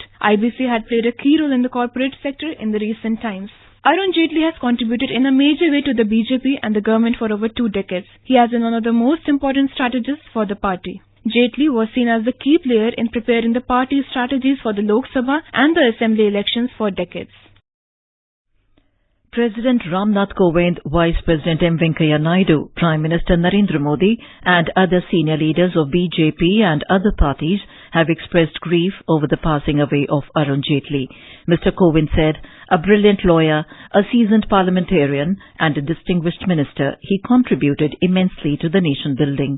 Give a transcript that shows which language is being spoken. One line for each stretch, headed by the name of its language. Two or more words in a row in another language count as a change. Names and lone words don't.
English: IBC had played a key role in the corporate sector in the recent times. Arun Jaitley has contributed in a major way to the BJP and the government for over 2 decades. He has been one of the most important strategists for the party. Jaitley was seen as the key player in preparing the party's strategies for the Lok Sabha and the Assembly elections for decades. President Ram Nath Kovind, Vice President M. Venkaiah Naidu, Prime Minister Narendra Modi and other senior leaders of BJP and other parties have expressed grief over the passing away of Arun Jaitley. Mr. Kovind said, a brilliant lawyer, a seasoned parliamentarian and a distinguished minister, he contributed immensely to the nation building.